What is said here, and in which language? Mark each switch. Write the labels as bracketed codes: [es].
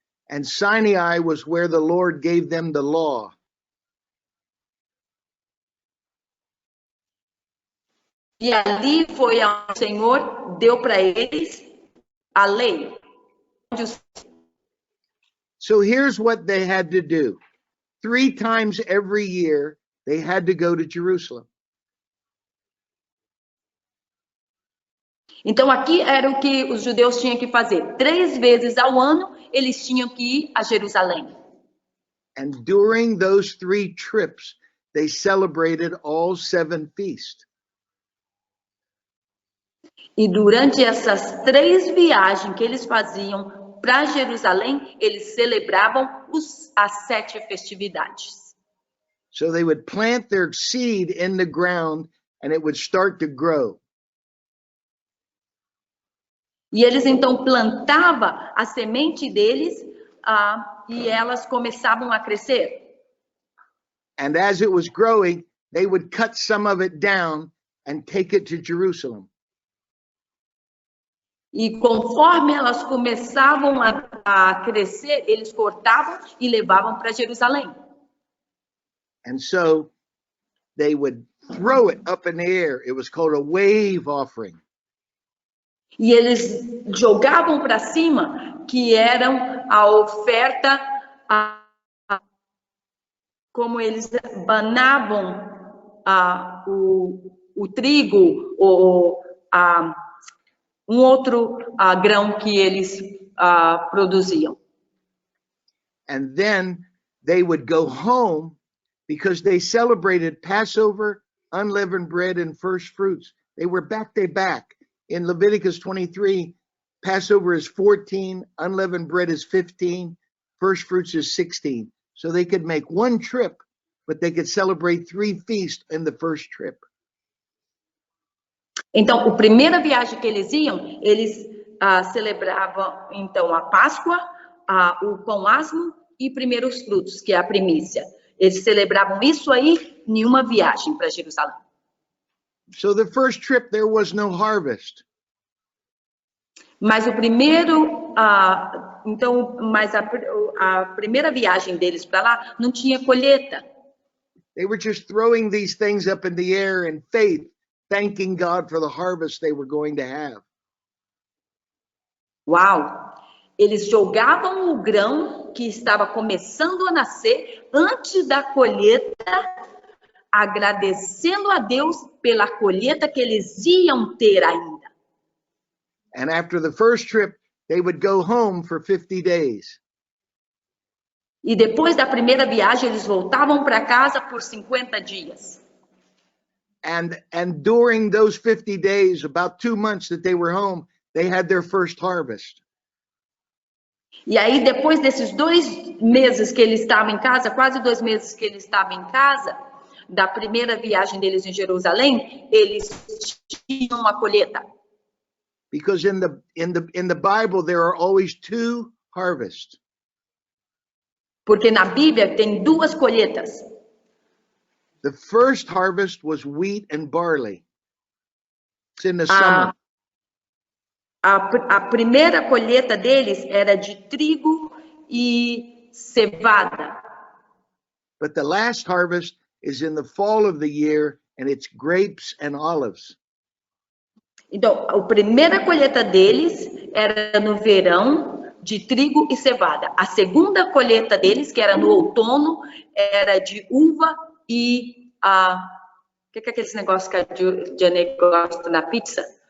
[en] And Sinai was where the Lord gave them the law. [pt] E ali foi onde o Senhor deu para eles a lei. [en] So here's what they had to do. 3 times every year, they had to go to Jerusalem. [pt] Então aqui era o que os judeus tinham que fazer. 3 vezes ao ano, eles tinham que ir a Jerusalém. [en] And during those 3 trips, they celebrated all 7 feasts. [pt] E durante essas 3 viagens que eles faziam para Jerusalém, eles celebravam as 7 festividades. [en] So they would plant their seed in the ground and it would start to grow. [pt] E eles então plantavam a semente deles e elas começavam a crescer. [en] And as it was growing, they would cut some of it down and take it to Jerusalem. [pt] E conforme elas começavam a crescer, eles cortavam e levavam para Jerusalém. [en] And so they would throw it up in the air. It was called a wave offering. [pt] E eles jogavam para cima, que eram a oferta, como eles banavam o trigo ou outro grão que eles produziam. [en] And then they would go home because they celebrated Passover, unleavened bread, and first fruits. They were back to back. In Leviticus 23, Passover is 14, unleavened bread is 15, first fruits is 16. So they could make one trip, but they could celebrate 3 feasts in the first trip. [pt] Então, a primeira viagem que eles iam, eles celebravam então a Páscoa, o pão asmo e primeiros frutos, que é a primícia. Eles celebravam isso aí em uma viagem para Jerusalém. [en] So the first trip there was no harvest. [pt] Mas o primeiro, mas a primeira viagem deles para lá não tinha colheita. [en] They were just throwing these things up in the air in faith, thanking God for the harvest they were going to have. [pt] Uau! Eles jogavam o grão que estava começando a nascer antes da colheita, agradecendo a Deus pela colheita que eles iam ter ainda. [en] And after the first trip, they would go home for 50 days. [pt] E depois da primeira viagem, eles voltavam para casa por 50 dias. [en] And during those 50 days, about 2 months that they were home, they had their first harvest. [pt] E aí, depois desses 2 meses que eles estavam em casa, quase 2 meses que eles estavam em casa, da primeira viagem deles em Jerusalém, eles tinham uma colheita. [en] Because in the Bible there are always 2 harvests. [pt] Porque na Bíblia tem 2 colheitas. [en] The first harvest was wheat and barley. It's in the summer. [pt] A primeira colheita deles era de trigo e cevada. [en] But the last harvest is in the fall of the year, and it's grapes and olives. [pt] Então, a primeira colheita deles era no verão, de trigo e cevada. A segunda colheita deles, que era no outono, era de uva e o que é aqueles negócios que a Diane gosta na pizza?